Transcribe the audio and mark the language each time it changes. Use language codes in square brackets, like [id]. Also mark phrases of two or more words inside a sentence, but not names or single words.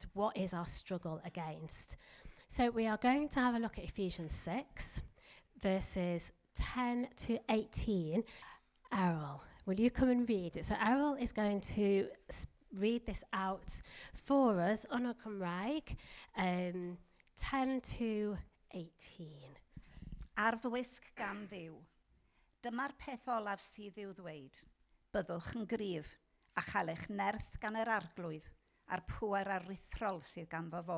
[en] What is our struggle against? So we are going to have a look at Ephesians 6, verses 10 to 18. Ebrill, will you come and read it? So Ebrill is going to read this out for us on a Cymraeg, 10 to 18. [cy] Ar fy wisg gan Dduw. Dyma'r peth olaf sydd i'w ddweud. Byddwch yn gryf a chael eich nerth gan yr arglwydd a'r pŵer aruthrol sydd ganddo fo.